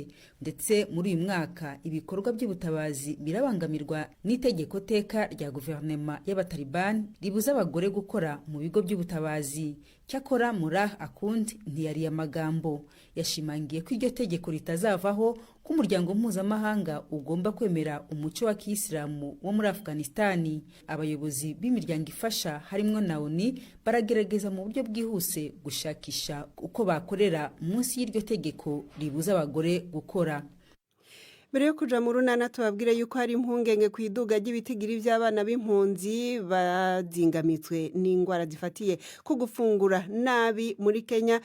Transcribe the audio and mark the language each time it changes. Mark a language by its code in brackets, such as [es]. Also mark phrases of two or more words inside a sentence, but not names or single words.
[rw] Ndetse muri uyu mwaka ibikorwa by'ubutabazi birabangamirwa n'itegeko teka rya guverinoma y'abataliban ribuza abagore gukora mu bigo by'ubutabazi. Cyakora Mullah Akund ntiyari amagambo, yashimangiye ko iryo tegeko ritazavaho ko umuryango mpuzamahanga ugomba kwemera umuco wa Kiyisilamu wo muri Afghanistan. Abayobozi b'imiryango ifasha harimo na ONU baragerageza mu buryo bwihuse gushakisha uko bakorera munsi y'iryo tegeko ribuza abagore gukora. [rn] Mbere yo kuja mu runana tubabwire yuko hari impungenge ku iduga ry'ibitigiri by'abana b'impunzi bazingamitswe n'ingwara zifatiye ku gufungura nabi muri Kenya.